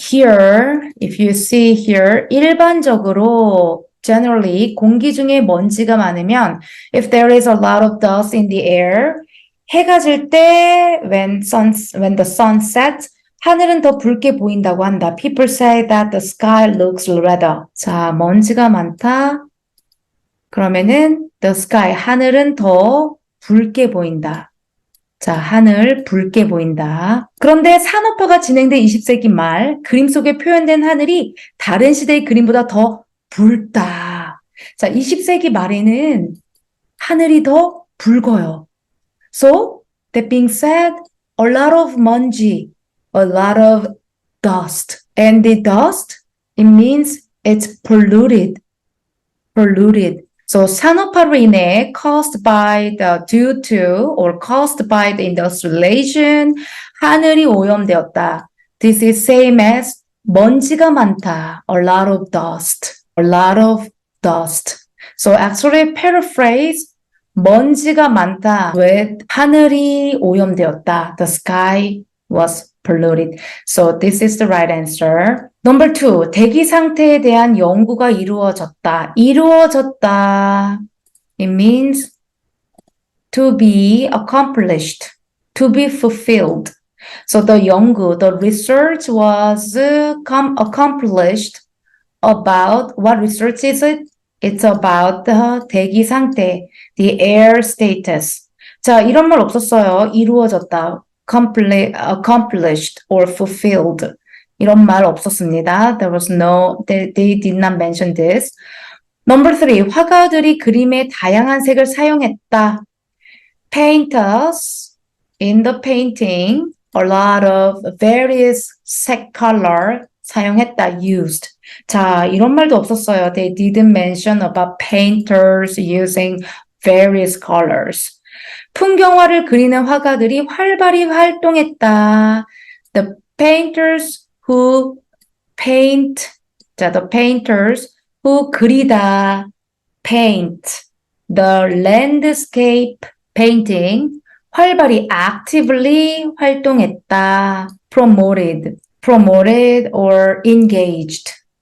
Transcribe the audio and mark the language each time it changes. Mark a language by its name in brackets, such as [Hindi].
[English] Here, if you see here, 일반적으로 generally 공기 중에 먼지가 많으면 if there is a lot of dust in the air, 해가 질 때 when the sun sets [Korean] 하늘은 더 붉게 보인다고 한다. [English] People say that the sky looks redder. [Korean] 자, 먼지가 많다. 그러면은 [English] the sky, [Korean] 하늘은 더 붉게 보인다. 자, 하늘 붉게 보인다. 그런데 산업화가 진행된 20세기 말 그림 속에 표현된 하늘이 다른 시대의 그림보다 더 붉다. 자, 20세기 말에는 하늘이 더 붉어요. [English] So, that being said, a lot of 먼지, a lot of dust. And the dust, it means it's polluted. So [Korean] 산업화로 인해 [English] due to or caused by the industrialization, [Korean] 하늘이 오염되었다. [English] This is same as [Korean] 먼지가 많다. [English] A lot of dust. So actually paraphrase [Korean] 먼지가 많다 [English] with [Korean] 하늘이 오염되었다. [English] The sky was polluted. So this is the right answer. Number 2, [Korean] 대기 상태에 대한 연구가 이루어졌다. [English] It means to be accomplished, to be fulfilled. So the 연구, the research was accomplished about, what research is it? It's about the 대기 상태, the air status. [Korean] 자, 이런 말 없었어요. 이루어졌다. [English] accomplished or fulfilled. [Korean] 이런 말 없었습니다. [English] They did not mention this. Number 3, [Korean] 화가들이 그림에 다양한 색을 사용했다. [English] Painters in the painting, a lot of various 색 color 사용했다, used. [Korean] 자, 이런 말도 없었어요. [English] They didn't mention about painters using various colors. [Korean] 풍경화를 그리는 화가들이 활발히 활동했다. [English] The painters who paint, 자, the painters who 그리다, paint. The landscape painting, 활발히, actively 활동했다, promoted or engaged.